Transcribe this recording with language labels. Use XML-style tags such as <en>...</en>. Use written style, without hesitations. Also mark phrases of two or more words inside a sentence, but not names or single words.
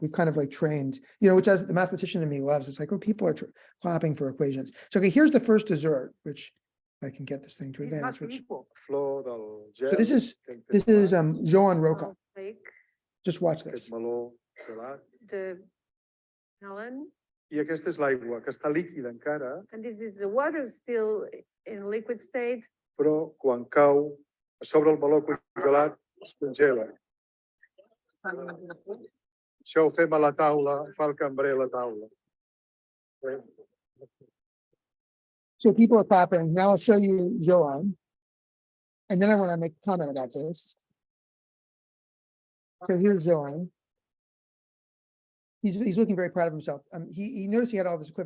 <en>We've kind of like trained, which as the mathematician in me loves, it's like, oh, people are clapping for equations. So, okay, here's the first dessert, which I can get this thing to advance. So this is Joan Roca. Just watch this. The melon.</en> <ca>I aquesta és l'aigua, que està líquida encara,</ca> <en>And this is the water still in liquid state.</en> <ca>però quan cau sobre el baló congelat, es congela. Això ho fem a la taula, fa el cambrer a la taula.</ca> <en>So people are clapping. Now I'll show you Joan. And then I want to make a comment about this. So here's Joan. He's looking very proud of himself. He noticed he had all this equipment.</en>